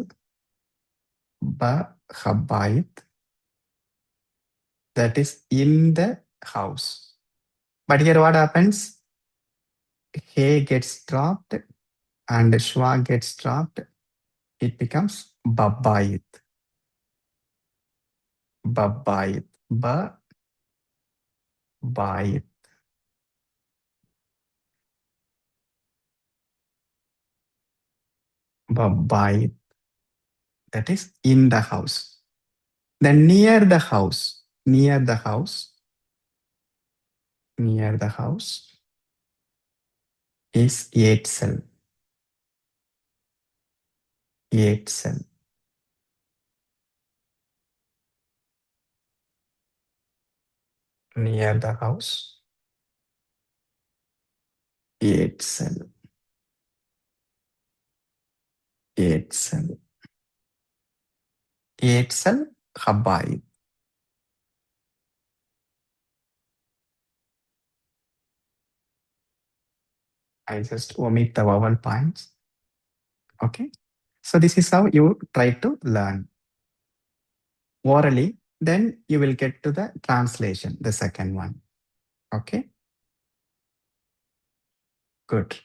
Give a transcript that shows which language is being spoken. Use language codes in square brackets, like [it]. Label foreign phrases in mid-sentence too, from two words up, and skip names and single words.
[he] Ba, habait. [en] That is in the house. But here what happens? He gets dropped and schwa gets dropped. It becomes [he] babait. Babait. Ba, bait. Babait. [en] That is in the house. Then near the house. Near the house. Near the house is yetsel. [he] Yetsel. [en] Near the house. [he] Yetsel. Yetsel. Yetsel habait. [en] I just omit the vowel points. Okay. So this is how you try to learn orally. Then you will get to the translation, the second one. Okay. Good.